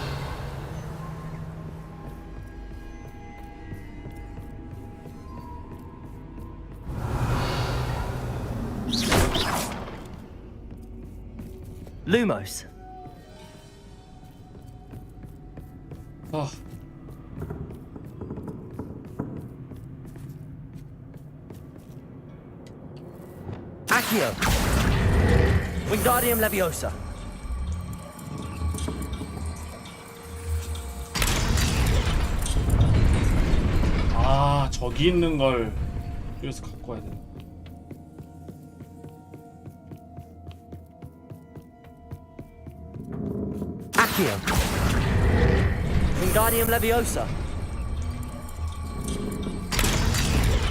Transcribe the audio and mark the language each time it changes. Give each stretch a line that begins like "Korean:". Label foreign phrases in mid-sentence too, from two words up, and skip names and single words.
Latin: Lumos.
Korean: 아.
Latin: Accio. Wingardium Leviosa.
Korean: 아, 저기 있는 걸 여기서 갖고 와야 돼.
Latin: Accio. Wingardium Leviosa.